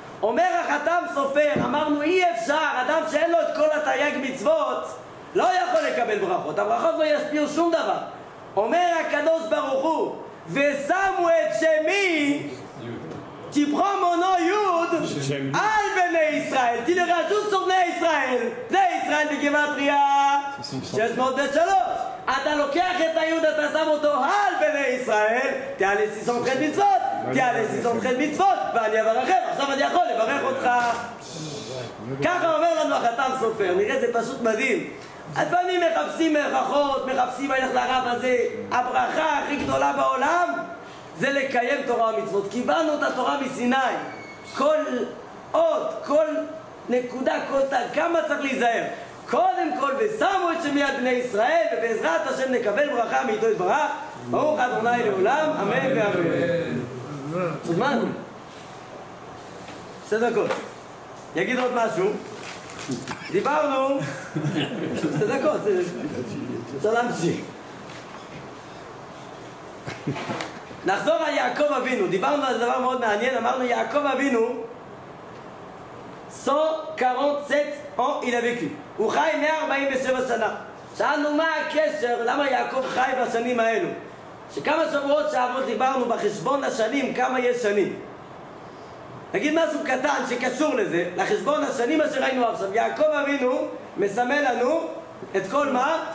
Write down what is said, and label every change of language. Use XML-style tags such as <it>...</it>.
<he>אומר החתם סופר, אמרנו אי אפשר, אדם שאין לו את כל התרי"ג מצוות לא יכול לקבל ברכות, הברכות לא ישפיעו שום דבר. אומר הקדוש ברוך הוא, ושמו את שמי,</he> <fr>tu prends mon nom Yud, al Bnei Israël, tu le rajoutes sur Bnei Israël.</fr> <he>Bnei Israël בגימטריה 603. אתה לוקח את היוד, אתה שם אותו על בני ישראל, תהיה ל613 מצוות, תהיה ל613 מצוות, ואני אברכם. עכשיו אני יכול לברך אותך. ככה אומר לנו החתם סופר, נראה זה פשוט מדהים. לפעמים מחפשים ברכות, מחפשים הלך לרב הזה. הברכה הכי גדולה בעולם זה לקיים תורה ומצוות. קיבלנו את התורה מסיני. כל אות, כל נקודה, כל תג, כמה צריך להיזהר. קודם כל, ושמו את שמי על בני ישראל, ובעזרת השם נקבל ברכה מאיתו יתברך. ברוך אדוני לעולם, אמן ואמן. זמן? 2 דקות. יגיד עוד משהו. דיברנו 2 דקות, אפשר להמשיך. נחזור על יעקב אבינו. דיברנו על דבר מאוד מעניין. אמרנו יעקב אבינו 147</he> <fr>ans il a vécu.</fr> <he>הוא חי 147 שנה. שאלנו מה הקשר, למה יעקב חי בשנים האלו? שכמה שבועות שעברו דיברנו בחשבון השנים, כמה יש שנים. נגיד משהו קטן שקשור לזה, לחשבון השנים אשר ראינו עכשיו. יעקב אבינו מסמל לנו את כל מה?</he>